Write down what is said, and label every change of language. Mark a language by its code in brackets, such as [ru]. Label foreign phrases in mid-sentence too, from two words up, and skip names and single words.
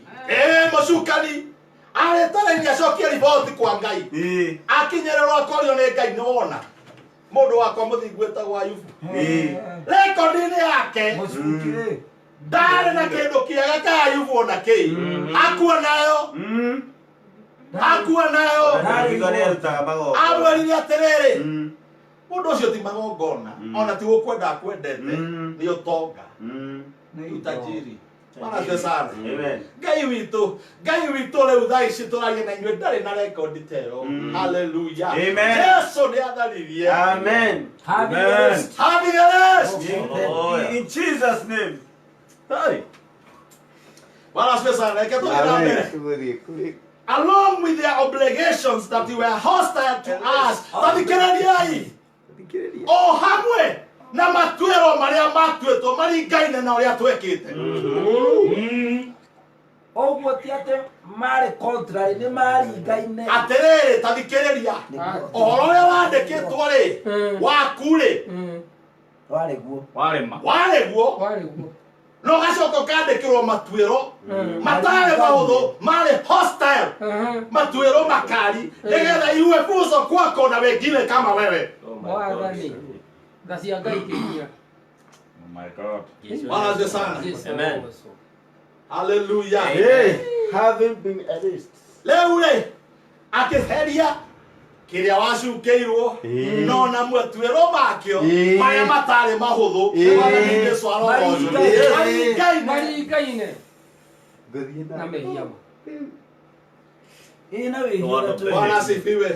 [ki] Mũcukani arĩtaraini acokie riboti kwa Ngai akinyĩrĩrwo akorio nĩ Ngai nĩ wona mũndũ wakwa mũthingu wĩtagwo Ayubu rekondi-inĩ yake ndarĩ na kĩndũ kĩega ka Ayubu ona kĩĩ akua nayo amwĩrire atĩrĩrĩ mũndũ ũcio ti magongona ona ti gũkwenda akwendete nĩ ũtonga nĩ utajiri. [sw] Bwana asifiwe sana. [ki] Ngai witũ rĩu thaa ici tũraria na inyuĩ ndarĩ na rekondi ta ĩyo. Hallelujah. Jesu nĩ atharirie. Amen. [en] Having a rest. In Jesus name. [sw] Bwana asifiwe sana. [ki] Reke tũthiĩ na mbere. [en] Along with their obligations that were hostile to us, [ki] tathikĩrĩriai o hamwe na matuĩro marĩa matuĩtwo maringaine na ũrĩa twĩkĩte. Ũguo ti atĩ marĩ contrary nĩ maringaine. Atĩrĩrĩ tathikĩrĩria ũhoro ũrĩa wandĩkĩtwo rĩ waku rĩ warĩguo no gacoka kandĩkĩrwo matuĩro matarĩ maũthũ marĩ hostile matuĩro makali nĩgetha iwe fuso [sw] kwako na wengine kama wewe. [en] My God. [sw] Bwana asifiwe sana. Amen. Hallelujah. [en] Having been erased. [ki] Rĩu rĩ akĩheria kĩrĩa wacukĩirwo no na matuĩro makĩo marĩa matarĩ mahũthũ mwathani Jesũ arogoco maringaine na mehia. [sw] Bwana asifiwe.